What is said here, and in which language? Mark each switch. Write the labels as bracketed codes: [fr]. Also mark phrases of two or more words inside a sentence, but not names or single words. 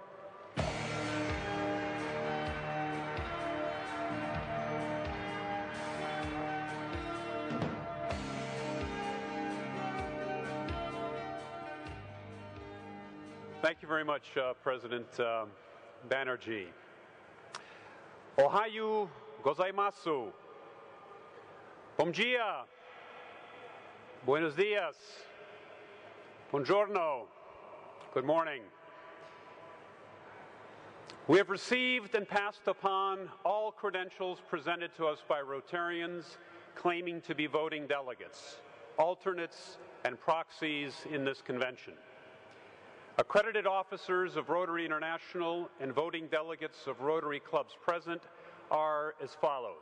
[en] Thank you very much, President Banerjee. [ja] おはようございます. [pt] Bom dia. [es] Buenos dias. [it] Buongiorno. [en] Good morning. We have received and passed upon all credentials presented to us by Rotarians claiming to be voting delegates, alternates, and proxies in this convention. Accredited officers of Rotary International and voting delegates of Rotary clubs present are as follows.